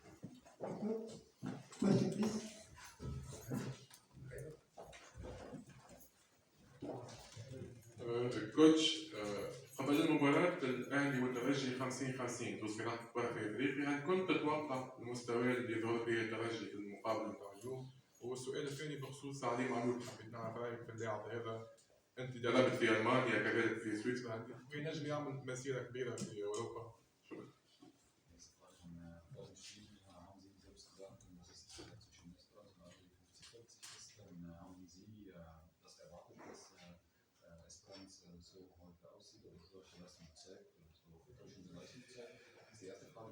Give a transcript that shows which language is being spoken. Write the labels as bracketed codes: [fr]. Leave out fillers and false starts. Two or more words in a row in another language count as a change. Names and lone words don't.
[ar] كوتش، قبل المباراة الأهلي والترجي 50-50 تصبح مباراة في أفريقيا، هل كنت تتوقع المستوى اللي يظهر فيه الترجي في المقابلة مع اليوم؟ والسؤال الثاني بخصوص علي معلول، حبيت نعرف رأيك في اللاعب هذا. أنت جربت في ألمانيا كذلك في سويسرا، ينجم يعمل مسيرة كبيرة في أوروبا. شكرا. [de] So heute aussieht oder solche Leistung zeigt und so verschiedene Leistungen zeigt. Das ist die erste Frage.